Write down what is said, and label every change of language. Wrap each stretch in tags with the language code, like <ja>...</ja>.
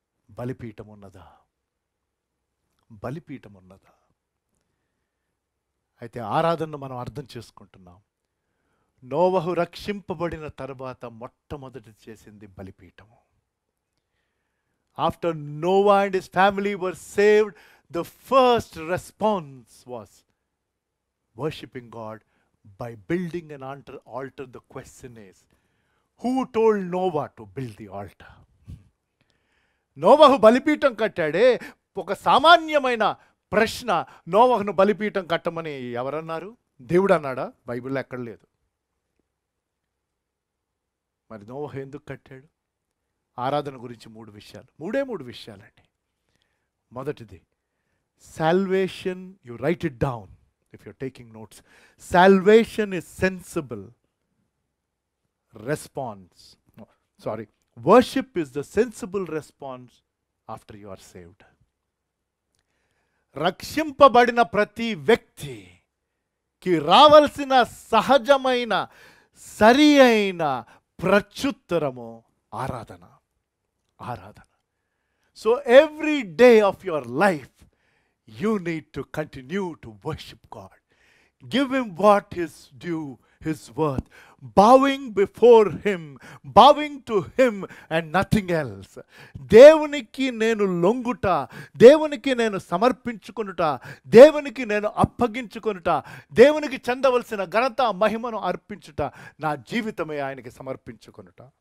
<te>బలిపీఠం ఉన్నదా? బలిపీఠం ఉన్నదా? అయితే ఆరాధనను మనం అర్థం చేసుకుంటున్నాం. నోవహు రక్షింపబడిన తర్వాత మొట్టమొదటి చేసింది బలిపీఠము.</te> <en>After Noah and his family were saved, the first response was worshiping God by building an altar. The question is, who told Noah to build the altar?</en> <te>నోవహు బలిపీఠం కట్టాడే. ఒక సామాన్యమైన ప్రశ్న, నోవహును బలిపీఠం కట్టమని ఎవరన్నారు? దేవుడు అన్నాడా? బైబిల్లో ఎక్కడ లేదు. మరి నోవహు ఎందుకు కట్టాడు? ఆరాధన గురించి 3 విషయాలు, మూడే విషయాలండి.</te> <en>మొదటిది salvation. You write it down if you're taking notes. Salvation is sensible response. Worship is the sensible response after you are saved.</en> <te>రక్షింపబడిన ప్రతి వ్యక్తికి రావాల్సిన సహజమైన సరి అయిన ప్రత్యుత్తరము ఆరాధన.</te> <en>So every day of your life you need to continue to worship God. Give him what is due his worth, bowing before him, bowing to him and nothing else.</en> <te>దేవునికి నేను లొంగుట, దేవునికి నేను సమర్పించుకొనుట, దేవునికి నేను అప్పగించుకొనుట, దేవునికి చెందవలసిన ఘనత మహిమను అర్పించుట, నా జీవితమే ఆయనకి సమర్పించుకొనుట.</te>